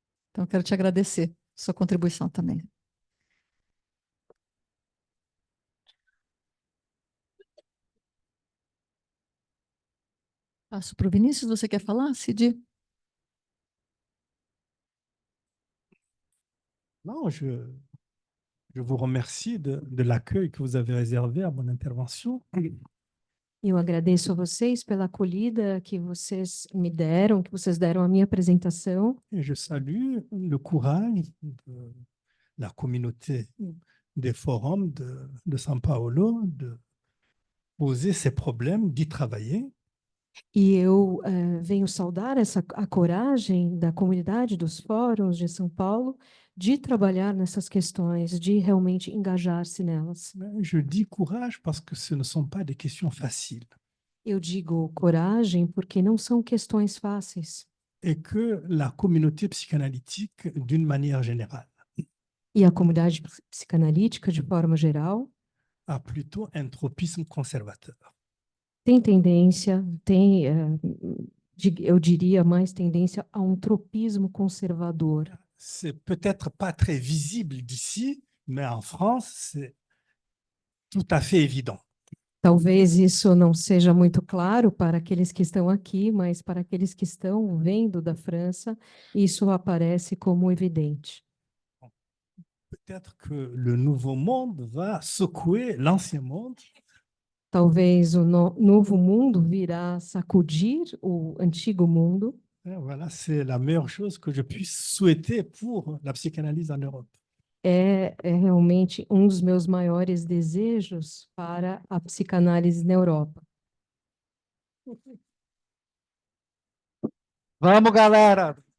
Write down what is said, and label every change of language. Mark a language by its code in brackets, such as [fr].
[pt] Então, eu quero te agradecer sua contribuição também. Passo para o Vinícius, você quer falar, Cid? [fr] Non, je vous remercie de l'accueil que vous avez réservé à mon intervention. [pt] Eu agradeço a vocês pela acolhida que vocês me deram, que vocês deram à minha apresentação. [fr] Et je salue le courage de la communauté des forums de São Paulo de poser ces problèmes, d'y travailler. [pt] E eu venho saudar a coragem da comunidade dos fóruns de São Paulo de trabalhar nessas questões, de realmente engajar-se nelas. [fr] Je dis courage parce que ce ne sont pas des questions faciles [pt] Eu digo coragem porque não são questões fáceis. [fr] et que la communauté psychanalytique, d'une manière générale, [pt] E a comunidade psicanalítica, de forma geral, [fr] a plutôt un tropisme conservateur. [pt] tem tendência, eu diria mais tendência a um tropismo conservador. [fr] C'est peut-être pas très visible d'ici, mais en France, c'est tout à fait évident. [pt] Talvez isso não seja muito claro para aqueles que estão aqui, mas para aqueles que estão vendo da França, isso aparece como evidente. [fr] Peut-être que le nouveau monde va secouer l'ancien monde. [pt] Talvez o novo mundo virá sacudir o antigo mundo. [fr] Voilà, c'est la meilleure chose que je puisse souhaiter pour la psychanalyse en Europe. [pt] É realmente um dos meus maiores desejos para a psicanálise na Europa. Vamos, galera!